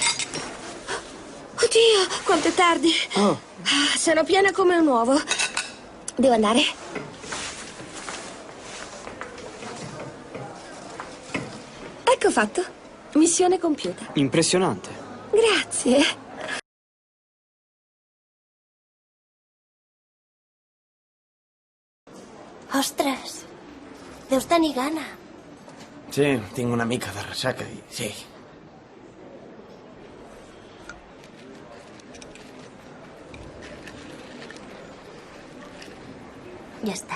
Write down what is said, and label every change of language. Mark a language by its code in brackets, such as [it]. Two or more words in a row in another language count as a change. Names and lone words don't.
[it] Oddio, quanto è tardi. Oh. Sono piena come un uovo. Devo andare? Ecco fatto. Missione compiuta. Impressionante. Grazie. [ca] Ostres, deus tenir gana. Sí, tinc una mica de ressaca i sí. Ja està.